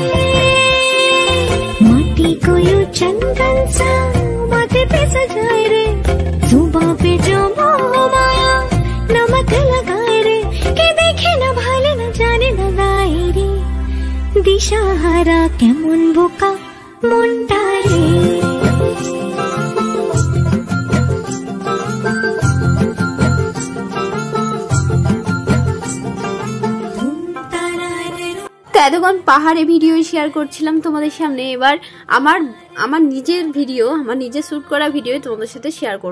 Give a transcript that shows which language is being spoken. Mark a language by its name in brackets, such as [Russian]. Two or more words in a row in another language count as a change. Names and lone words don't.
[Hindi] माटी को यूं चंदन सा माथे पे सजाए रे, जुबां पे जो मोह माया नमक लगाए रे, के देखे न भाले न जाने न गाए रे, [Bangla] দিশাহারা কেমন বোকা মুন্ডারে। তো এতক্ষণ পাহাড়ে ভিডিও শেয়ার করছিলাম তোমাদের সামনে। এবার আমার নিজের ভিডিও, আমার নিজের শ্যুট করা ভিডিও তোমাদের সাথে শেয়ার করব।